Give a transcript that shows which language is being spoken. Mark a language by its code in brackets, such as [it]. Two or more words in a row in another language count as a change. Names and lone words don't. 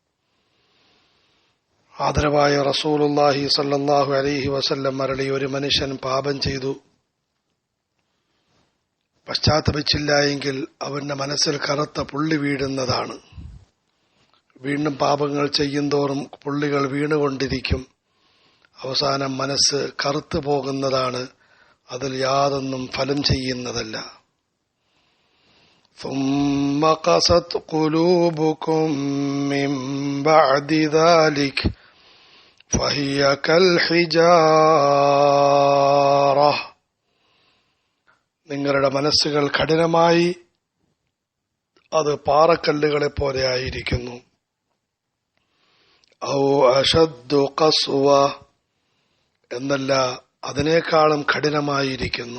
[ml] ആദരവായ [ar] رسول الله صلى الله عليه وسلم [ml] അരുളി, ഒരു മനുഷ്യൻ പാപം ചെയ്തു പശ്ചാത്തപിച്ചില്ല എങ്കിൽ അവന്റെ മനസ്സിൽ കറുത്ത പുള്ളി വീഴുന്നതാണ്. വീണ്ടും പാപങ്ങൾ ചെയ്യുന്തോറും പുള്ളികൾ വീണുകൊണ്ടിരിക്കും. അവസാനം മനസ്സ് കറുത്തു പോകുന്നതാണ്, അതിൽ യാതൊന്നും ഫലം ചെയ്യുന്നതല്ല. [ar] ثم قست قلوبكم من بعد ذلك فهي كالحجارة. [ml] നിങ്ങളുടെ മനസ്സുകൾ കഠിനമായി അത് പാറക്കല്ലുകളെ പോലെ ആയിരിക്കുന്നു. [ar] أو أشد قسوة, [ml] എന്നല്ല അതിനേക്കാളും കഠിനമായിരിക്കുന്നു.